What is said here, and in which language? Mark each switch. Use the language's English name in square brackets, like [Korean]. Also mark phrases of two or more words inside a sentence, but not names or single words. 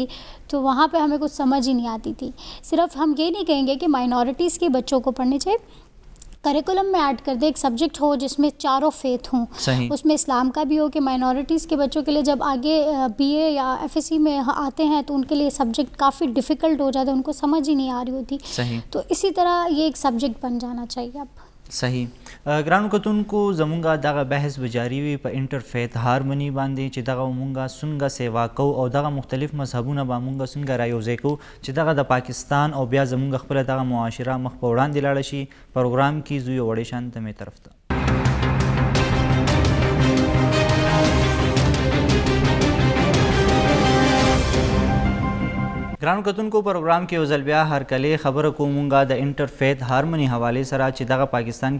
[Urdu] تو وہاں پہ ہمیں کچھ سمجھ ہی نہیں آتی تھی. صرف ہم یہ نہیں کہیں گے کہ مائنورٹیز کے بچوں کو پڑھنے چاہیے، کریکولم میں ایڈ کر دے ایک سبجیکٹ ہو جس میں چاروں فیتھ ہوں. اس میں اسلام کا بھی ہو کہ مائنورٹیز کے بچوں کے لیے جب آگے بی اے یا ایف ایس سی میں آتے ہیں تو ان کے لیے سبجیکٹ کافی ڈیفیکلٹ ہو جاتا ہے، ان کو سمجھ ہی نہیں آ رہی ہوتی. تو اسی طرح یہ ایک سبجیکٹ بن جانا چاہیے. اب صحیح. [Pashto] ګرانو کتونکو زمونږ دغه بحث به جاری وي په انټرفیت هارموني باندې چې دغه مونږه څنګه سیوا کوو او دغه مختلف مذهبونه به مونږ څنګه رايوځای کوو چې دغه د پاکستان او بیا زمونږ خپله دغه معاشره مخ په وړاندې لاړه شي. پروګرام کې زوی وړې شان ته مې طرف ته ګرانو کتونکو پروګرام کې یو ځل بیا هرکلې خبره کوو مونږه د انټرفیت هارموني حوالې سره چې دغه پاکستان